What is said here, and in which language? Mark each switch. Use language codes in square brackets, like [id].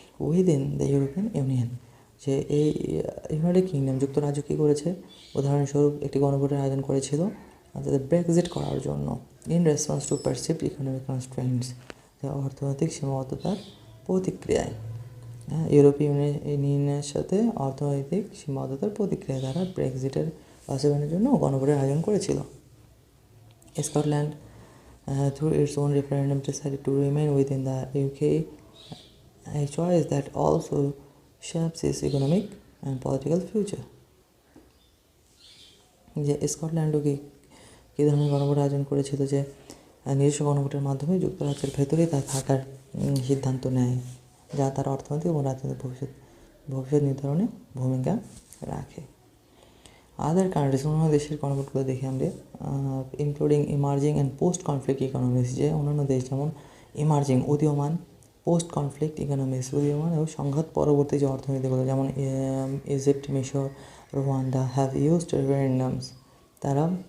[en] within the European Union, [bn] যে এই United kingdom, যুক্তরাজ্য কী করেছে, উদাহরণস্বরূপ একটি গণভোটের আয়োজন করেছিল তাদের ব্রেক্সিট করার জন্য, [en] in response to perceived economic constraints, [bn] যা অর্থনৈতিক সীমাবদ্ধতার প্রতিক্রিয়ায়, ইউরোপীয় ইউনিয়নের সাথে অর্থনৈতিক সীমাবদ্ধতার প্রতিক্রিয়া দ্বারা ব্রেক্সিটের বাস্তবায়নের জন্য গণভোটের আয়োজন করেছিল। [en] Scotland through its own referendum decided to remain within the UK, a choice that also shapes its economic and political future. [bn] যে স্কটল্যান্ডও কী ধরনের গণভোট আয়োজন করেছিল, যে নিজস্ব গণভোটের মাধ্যমে যুক্তরাজ্যের ভেতরেই তার থাকার সিদ্ধান্ত নেয়, যা তার অর্থনৈতিক এবং রাজনৈতিক ভবিষ্যৎ নির্ধারণে ভূমিকা রাখে। [en] other countries, [bn] অন্যান্য দেশের গণভোটগুলো দেখি আমরা, [en] including emerging and post conflict economies, [bn] যে অন্যান্য দেশ যেমন ইমার্জিং উদীয়মান, পোস্ট কনফ্লিক্ট ইকোনমিস উদীয়মান এবং সংঘাত পরবর্তী যে অর্থনীতিগুলো, যেমন ইজিপ্ট, মিশর, রোয়ান্ডা [en] have used referendums, [bn] তারা